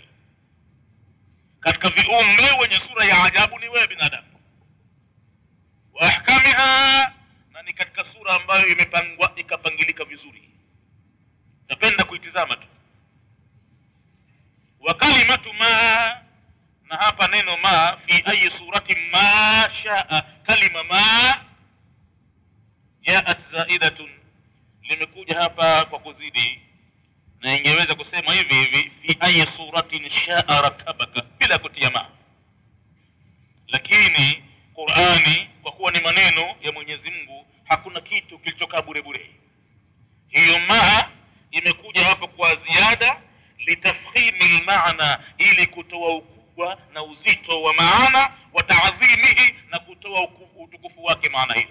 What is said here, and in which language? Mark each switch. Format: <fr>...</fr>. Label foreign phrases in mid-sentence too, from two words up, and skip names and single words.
<sw>Katika viumbe wenye sura ya ajabu ni wewe binadamu.</sw> <ar>وأحكمها,</ar> <sw>na ni katika sura ambayo imepangwa ikapangilika vizuri, napenda kuitizama tu.</sw> <ar>وكلمة ما,</ar> <sw>na hapa neno ma,</sw> <ar>في أي صورة ما شاء كلمة ما جاءت زائدة,</ar> <sw>limekuja hapa kwa kuzidi, na ingeweza kusema hivi hivi</sw> <ar>في أي صورة شاء ركبك</ar> <sw>bila kutia ma. Lakini Qur'ani kwa kuwa ni maneno ya Mwenyezi Mungu, hakuna kitu kilichokaa bure bure. Hiyo ma imekuja hapa kwa ziada, litafkhimi maana, ili kutoa ukubwa na uzito wa maana,</sw> <ar>وتعظيمه,</ar> <sw>na kutoa utukufu wake maana hiyo.</sw>